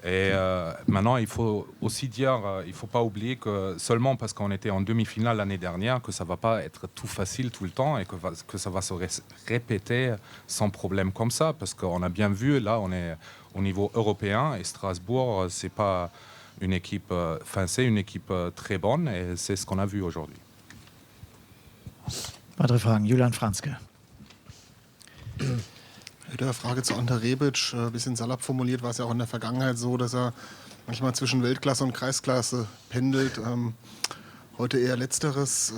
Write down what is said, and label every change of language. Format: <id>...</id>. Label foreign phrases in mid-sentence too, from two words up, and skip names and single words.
<fr>Et maintenant, il faut aussi dire, il ne faut pas oublier que seulement parce qu'on était en demi-finale l'année dernière, que ça ne va pas être tout facile tout le temps et que ça va se répéter sans problème comme ça. Parce qu'on a bien vu, là, on est au niveau européen et Strasbourg, c'est pas une équipe, c'est une équipe très bonne et c'est ce qu'on a vu aujourd'hui.</fr> <de>Weitere Fragen, Julian Franzke. Eine Frage zu Ante Rebic. Ein bisschen salopp formuliert war es ja auch in der Vergangenheit so, dass er manchmal zwischen Weltklasse und Kreisklasse pendelt. Heute eher Letzteres.</de>